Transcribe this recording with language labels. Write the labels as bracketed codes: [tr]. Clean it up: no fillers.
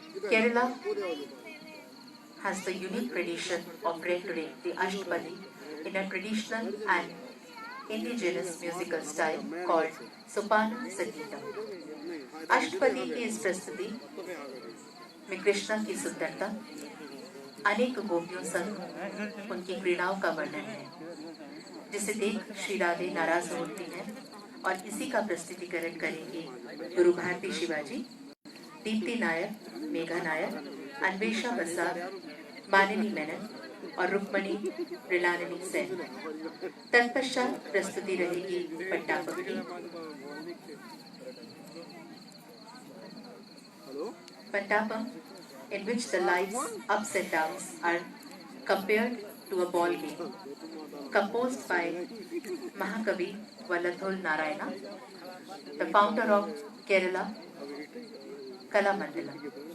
[en] Kerala has the unique tradition of rendering the Ashtapadi in a traditional and indigenous musical style called Sopana Sangeetam. [hi] Ashtapadi की इस प्रस्तुति में कृष्णा की सुंदरता, अनेक गोपियों संग उनकी क्रीड़ाओं का वर्णन है, जिसे देख श्री राधे नाराज होती हैं और इसी का प्रस्तुतिकरण करेंगी गुरु भारती शिवाजी, दीप्ति नायर, मेघा नायर, अन्वेषा बसार, मानिनी मेनन और रुक्मणी मृणालिनी सेन। तत्पश्चात प्रस्तुति रहेगी पट्टापम की। [en] Pattapam, in which the life's ups and downs are compared to a ball game, composed by Mahakavi Vallathol Narayana, the founder of Kerala Kala Mandalam.